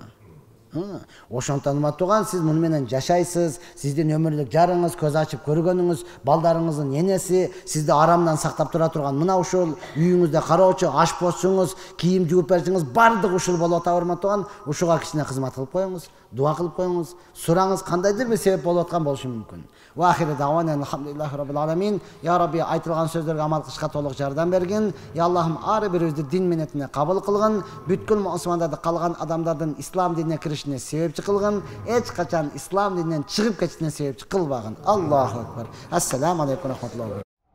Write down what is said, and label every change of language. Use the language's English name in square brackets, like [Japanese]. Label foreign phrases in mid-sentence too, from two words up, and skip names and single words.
[Kyrgyz] Ошондон урматтуу, сиз муну менен жашайсыз, сиздин өмүрлүк жарыңыз, көз ачып көргөнүңүз, балдарыңыздын энеси, сизди арамдан сактап тура турган мына ушул үйүңүздө кароочу, ашпозчуңуз, кийим жууп берчиңиз бардыгы ушул болуп атат урматтуу. Ушуга кичине кызмат кылып коюңуз, дуа кылып коюңуз, сураңыз, кандайдыр бир себеп болуп аткан болушу мүмкүн. [Arabic] وآخر دعوانا الحمد لله رب العالمين. يا ربي, [Kyrgyz] айтылган сөздөргө амал кылышка толук жардам бергин. Я Аллахым, ар бирибизди дин менетине кабыл кылгын, бүткүл мусулмандарды калган адамдардын ислам динине киришине себепчи кылгын, эч качан ислам дининен чыгып кетишине себепчи кылбагын. [Arabic] الله أكبر. السلام عليكم ورحمة الله.